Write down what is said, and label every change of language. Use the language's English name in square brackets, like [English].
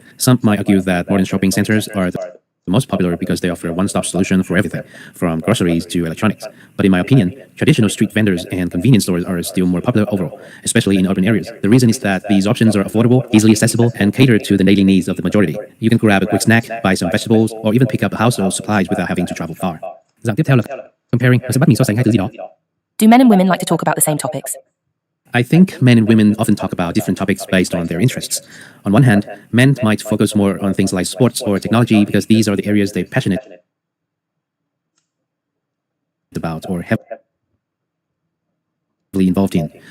[English] Some might argue that modern shopping centers are the most popular because they offer a one-stop solution for everything, from groceries to electronics. But in my opinion, traditional street vendors and convenience stores are still more popular overall, especially in urban areas. The reason is that these options are affordable, easily accessible, and cater to the daily needs of the majority. You can grab a quick snack, buy some vegetables, or even pick up household supplies without having to travel far. [Vietnamese] Dạng tiếp theo là comparing, mình sẽ bắt mình so sánh hai thứ gì đó. [English] Do men and women like to talk about the same topics? I think men and women often talk about different topics based on their interests. On one hand, men might focus more on things like sports or technology because these are the areas they're passionate about or heavily involved in.